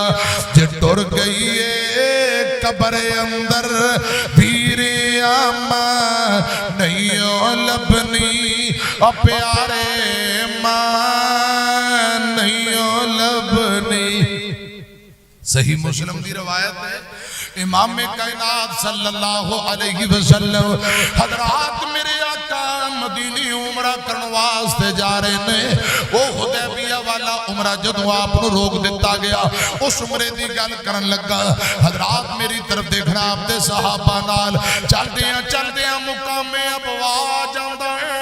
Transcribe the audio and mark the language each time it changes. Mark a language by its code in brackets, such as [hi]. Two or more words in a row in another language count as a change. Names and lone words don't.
[pa] جے ٹر گئی ہے قبر اندر ویرے اماں نہیں لبھنی پیارے ماں نہیں لبھنی. [ur] صحیح مسلم کی روایت ہے، امام کائنات [ar] صلى الله عليه وسلم [ur] حضرات میرے آقا مدینے عمرہ کرنے واسطے جا رہے نے. [pa] وہ حدیبیہ والا عمرہ جدوں آپ نوں روک دتا گیا، اس عمرے کی گل کرن لگا. حضرات میری طرف دیکھنا، آپ کے صحابہ نال چلدیاں مقامِ ابواء جاندا ہے.